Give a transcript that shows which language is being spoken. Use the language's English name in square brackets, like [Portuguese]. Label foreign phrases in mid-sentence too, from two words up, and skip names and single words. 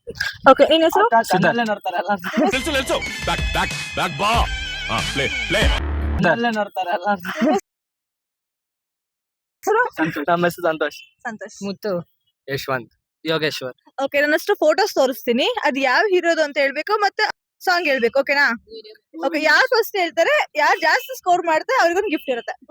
[Kannada] ಓಕೆ ನಿನ್ನ ಹೆಸರು? ಕಣ್ಣಲ್ಲೇ ನೋಡ್ತಾರೆ ಎಲ್ಲ. తెలుసు తెలుసు బ్యాక్ బ్యాక్ బ్యాక్ బా ప్లే ప్లే ಕಣ್ಣಲ್ಲೇ ನೋಡ್ತಾರೆ ಎಲ್ಲ. ನಮ್ಮ ಹೆಸರು ಸಂತೋಷ್. ಸಂತೋಷ್. ಮುತ್ತು, ಯಶವಂತ್, ಯೋಗೇಶ್ವರ್. ಓಕೆ ನನ್ನಷ್ಟು ಫೋಟೋಸ್ ತೋರಿಸ್ತೀನಿ, ಅದು ಯಾವ ಹೀರೋದು ಅಂತ ಹೇಳ್ಬೇಕು ಮತ್ತೆ ಸಾಂಗ್ ಹೇಳ್ಬೇಕು. ಓಕೆನಾ? ಓಕೆ ಯಾರು ಫಸ್ಟ್ ಹೇಳ್ತಾರೆ, ಯಾರು ಜಾಸ್ತಿ ಸ್ಕೋರ್ ಮಾಡ್ತಾರೆ ಅವ್ರಿಗೊಂದು ಗಿಫ್ಟ್ ಇರುತ್ತೆ.